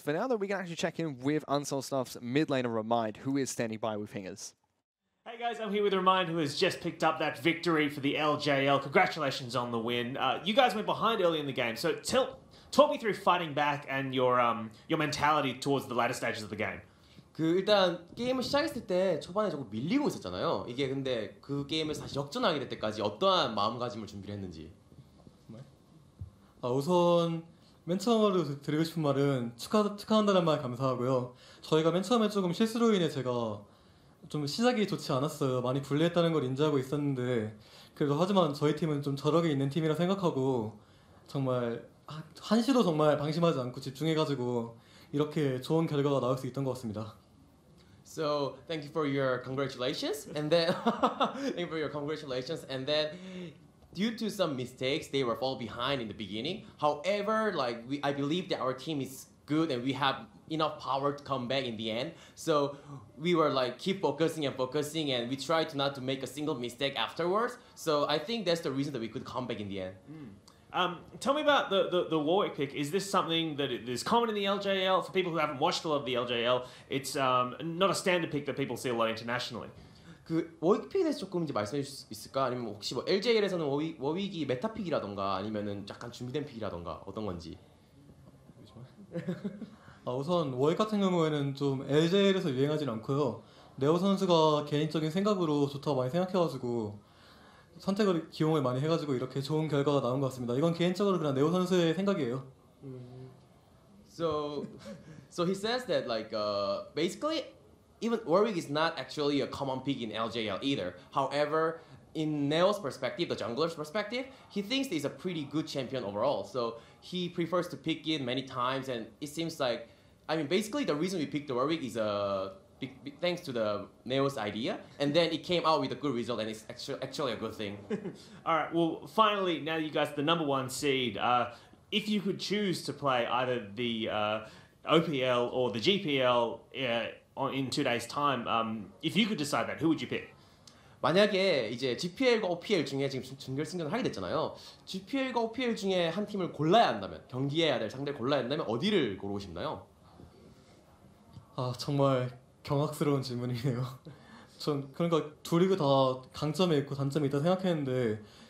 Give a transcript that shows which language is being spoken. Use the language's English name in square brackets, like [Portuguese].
[English] For now, though, we can actually check in with Unsold Stuff's mid laner Remind, who is standing by with Hingers. Hey guys, I'm here with Remind, who has just picked up that victory for the LJL. Congratulations on the win. You guys went behind early in the game, so talk me through fighting back and your mentality towards the latter stages of the game. [Korean] 일단 게임을 시작했을 때 초반에 조금 밀리고 있었잖아요. 이게 근데 그 게임에서 다시 역전하게 될 때까지 어떠한 마음가짐을 준비를 했는지. 우선 맨 처음으로 드리고 싶은 말은 축하한다는 말 감사하고요. 저희가 맨 처음에 조금 실수로 인해 제가 좀 시작이 좋지 않았어요. 많이 불리했다는 걸 인지하고 있었는데 그래도 하지만 저희 팀은 좀 저력이 있는 팀이라 생각하고 정말 한시도 정말 방심하지 않고 집중해가지고 이렇게 좋은 결과가 나올 수 있던 것 같습니다. [English] So thank you for your congratulations, and then due to some mistakes, they were fall behind in the beginning. However, I believe that our team is good and we have enough power to come back in the end. So we were keep focusing and we tried not to make a single mistake afterwards. So I think that's the reason that we could come back in the end. Tell me about the Warwick pick. Is this something that is common in the LJL? For people who haven't watched a lot of the LJL, it's not a standard pick that people see a lot internationally. [Korean] 그 워윅 픽에 대해서 조금 이제 말씀해 주실 수 있을까? 아니면 혹시 뭐 LJL에서는 워윅이 메타 픽이라던가 아니면은 약간 준비된 픽이라던가 어떤 건지. 우선 워윅 같은 경우에는 좀 LJL에서 유행하진 않고요. 네오 선수가 개인적인 생각으로 좋다고 많이 생각해가지고 선택을 기용을 많이 해가지고 이렇게 좋은 결과가 나온 것 같습니다. 이건 개인적으로 그냥 네오 선수의 생각이에요. [English] So he says that basically even Warwick is not actually a common pick in LJL either. However, in Neo's perspective, the jungler's perspective, he thinks he's a pretty good champion overall. So he prefers to pick it many times, and it seems like, basically the reason we picked the Warwick is thanks to the Neo's idea, and then it came out with a good result, and it's actually a good thing. All right. Well, finally, now you guys the number 1 seed. If you could choose to play either the OPL or the GPL in 2 days' time, if you could decide that, who would you pick? [Korean] 만약에 이제 GPL과 OPL 중에 지금 준결승전을 하게 됐잖아요. GPL과 OPL 중에 한 팀을 골라야 한다면, 경기해야 될 상대를 골라야 한다면 어디를 고르고 싶나요? 정말 경악스러운 질문이네요. 전 그러니까 두 리그 다 강점이 있고 단점이 있다 생각했는데